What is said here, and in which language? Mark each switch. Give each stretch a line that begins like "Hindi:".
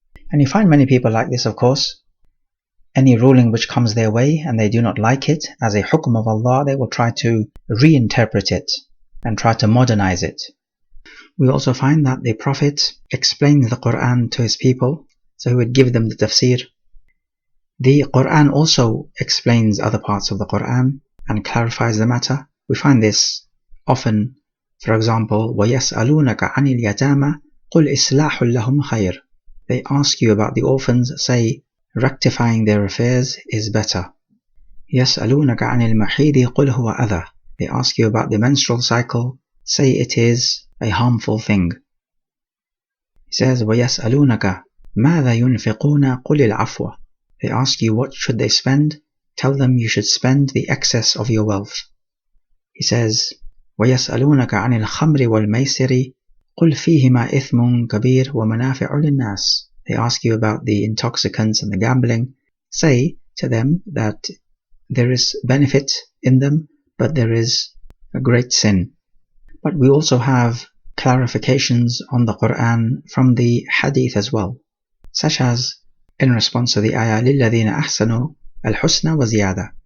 English: And you find many people like this, of course. Any ruling which comes their way and they do not like it as a hukum of Allah, they will try to reinterpret it and try to modernize it. We also find that the Prophet explains the Quran to his people, so he would give them the tafsir. The Quran also explains other parts of the Quran and clarifies the matter. We find this often.
Arabic: For example, وَيَسْأَلُونَكَ عَنِ الْيَتَامَى قُلْ إِصْلَاحٌ لَهُمْ خَيْرٌ.
English: They ask you about the orphans, say rectifying their affairs is better.
Arabic: يَسْأَلُونَكَ عَنِ الْمَحِيضِ قُلْ هُوَ أَذًى.
English: They ask you about the menstrual cycle, say it is a harmful thing.
Arabic: He says, وَيَسْأَلُونَكَ مَاذَا يُنْفِقُونَ قُلِ الْعَفْوَ.
English: They ask you what should they spend, tell them you should spend the excess of your wealth.
Arabic: He says, وَيَسْأَلُونَكَ عَنِ الْخَمْرِ وَالْمَيْسِرِ قُلْ فِيهِمَا إِثْمٌ كَبِيرٌ وَمَنَافِعُ لِلنَّاسِ.
English: They ask you about the intoxicants and the gambling. Say to them that there is benefit in them, but there is a great sin. But we also have clarifications on the Quran from the Hadith as well, such as in response to the ayah
Arabic: لِلَّذِينَ أَحْسَنُوا الْحُسْنَى وَزِيَادَةً.